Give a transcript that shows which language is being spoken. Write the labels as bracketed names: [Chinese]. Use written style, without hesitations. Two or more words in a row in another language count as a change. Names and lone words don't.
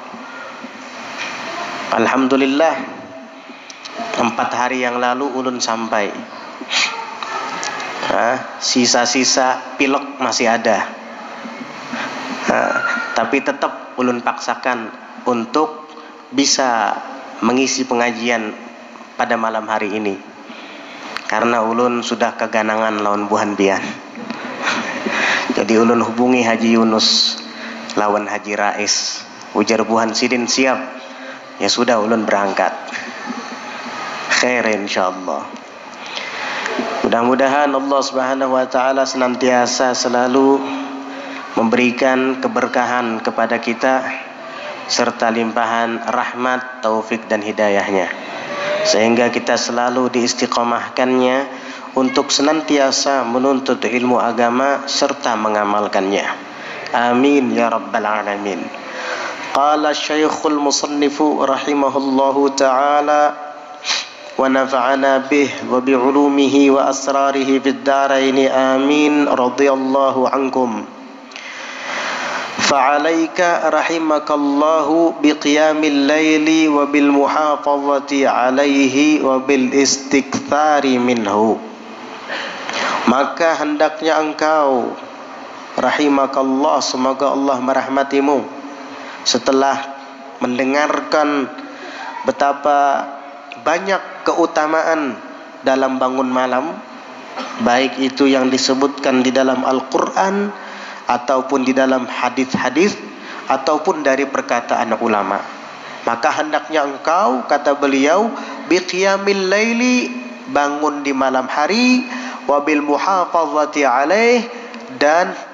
[Banjar] Alhamdulillah, 4 hari yang lalu ulun sampai. Sisa-sisa pilek masih ada. Tapi tetap ulun paksakan untuk bisa mengisi pengajian pada malam hari ini, karena ulun sudah keganangan lawan buhan bian. Jadi ulun hubungi Haji Yunus lawan Haji Rais, ujar buhan sidin siap. Ya sudah, ulun berangkat. [Arabic] خير إن شاء الله. [Indonesian] Mudah-mudahan Allah [Arabic] سبحانه وتعالى [Indonesian] senantiasa selalu memberikan keberkahan kepada kita serta limpahan rahmat, taufik dan hidayahnya, sehingga kita selalu diistiqomahkannya untuk senantiasa menuntut ilmu agama serta mengamalkannya. [Arabic] آمين يا رب العالمين قال الشيخ المصنف رحمه الله تعالى ونفعنا به وبعلومه وأسراره في الدارين آمين رضي الله عنكم. فعليك رحمك الله بقيام الليل وبالمحافظة عليه وبالاستكثار منه. [Indonesian] Maka hendaknya engkau, rahimakallah, semoga Allah merahmatimu, setelah mendengarkan betapa banyak keutamaan dalam bangun malam, baik itu yang disebutkan di dalam Al-Quran ataupun di dalam hadis-hadis ataupun dari perkataan ulama, maka hendaknya engkau, kata beliau, [Arabic] بقيام الليل, [Indonesian] bangun di malam hari, [Arabic] وبالمحافظة عليه, [Indonesian] dan